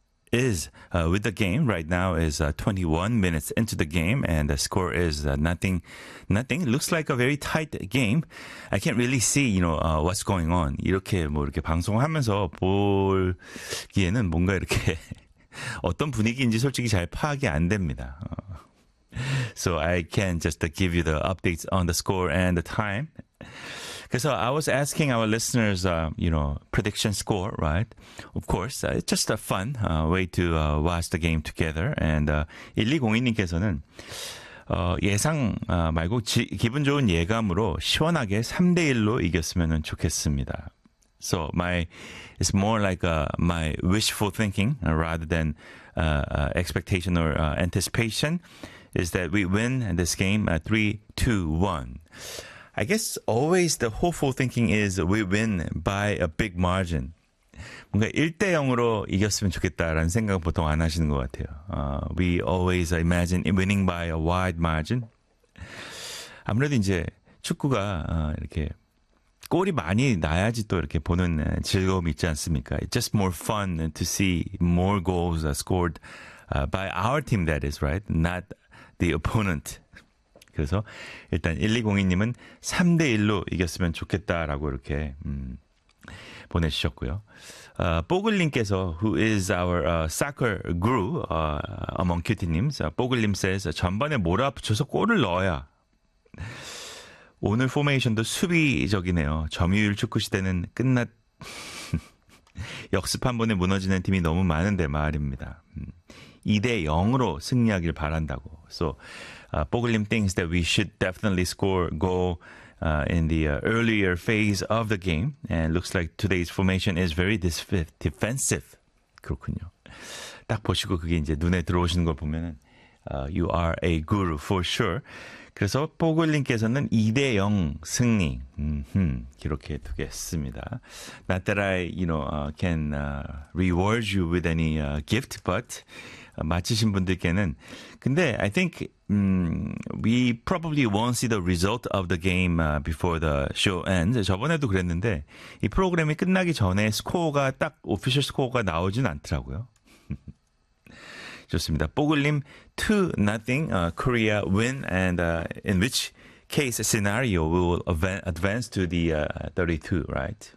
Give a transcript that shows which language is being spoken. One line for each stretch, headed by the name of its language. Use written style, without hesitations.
English: Is with the game right now is 21 minutes into the game and the score is nothing. It looks like a very tight game. I can't really see, you know, what's going on.
Korean: 이렇게 뭐 이렇게 방송하면서 보기에는 뭔가 이렇게 어떤 분위기인지 솔직히 잘 파악이 안 됩니다.
English: So I can just give you the updates on the score and the time. So I was asking our listeners, you know, prediction score, right? Of course, it's just a fun way to watch the game together.
Korean: And 1202님께서는 예상 말고 기분 좋은 예감으로 시원하게 3-1로 이겼으면 좋겠습니다.
English: So it's more like my wishful thinking rather than expectation or anticipation is that we win this game 3-2-1. I guess always the hopeful thinking is we win by a big margin.
Korean: 뭔가 1-0으로 이겼으면 좋겠다라는 생각을 보통 안 하시는 것 같아요.
English: We always imagine winning by a wide margin.
Korean: 아무래도 이제 축구가 이렇게 골이 많이 나야지 또 이렇게 보는 즐거움이 있지 않습니까?
English: It's just more fun to see more goals scored by our team, that is, right? Not the opponent.
Korean: 그래서 일단 1202님은 3-1로 이겼으면 좋겠다라고 이렇게 보내주셨고요.
English: 뽀글님께서 who is our soccer guru among QT님's.
Korean: 뽀글님 says 전반에 몰아붙여서 골을 넣어야. 오늘 포메이션도 수비적이네요. 점유율 축구 시대는 끝났... 역습 한 번에 무너지는 팀이 너무 많은데 말입니다. 2-0으로 승리하길 바란다고.
English: So, Bogulim thinks that we should definitely score goal in the earlier phase of the game. And looks like today's formation is very defensive.
Korean: 그렇군요. 딱 보시고 그게 이제 눈에 들어오시는 걸 보면은
English: you are a guru for sure.
Korean: 그래서 뽀글님께서는 2-0 승리 이렇게 두겠습니다.
English: Not that I, you know, can reward you with any gift, but
Korean: 맞히신 분들께는 근데
English: I think we probably won't see the result of the game before the show ends.
Korean: 저번에도 그랬는데 이 프로그램이 끝나기 전에 스코어가 딱 오피셜 스코어가 나오진 않더라고요. 좋습니다.
English: 뽀글님 2-0 Korea win and in which case scenario we will advance to the 32, right?